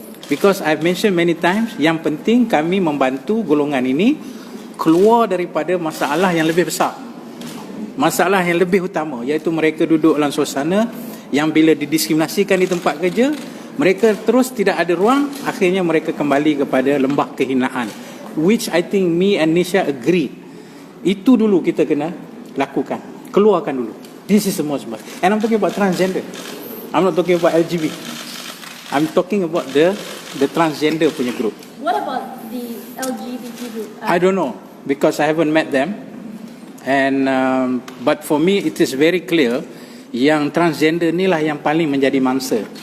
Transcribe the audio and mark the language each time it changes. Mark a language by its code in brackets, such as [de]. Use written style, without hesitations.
[en] Because I've mentioned many times, [ms] yang penting kami membantu golongan ini keluar daripada masalah yang lebih besar. Masalah yang lebih utama, iaitu mereka duduk dalam suasana yang bila didiskriminasikan di tempat kerja, mereka terus tidak ada ruang, akhirnya mereka kembali kepada lembah kehinaan. [en] Which I think me and Nisha agree. [ms] Itu dulu kita kena lakukan. Keluarkan dulu. [en] This is the most important. And I'm talking about transgender. I'm not talking about LGBT. I'm talking about the transgender punya group. What about the LGBT group? I don't know, because I haven't met them. And but for me it is very clear [ms] yang transgender inilah yang paling menjadi mangsa.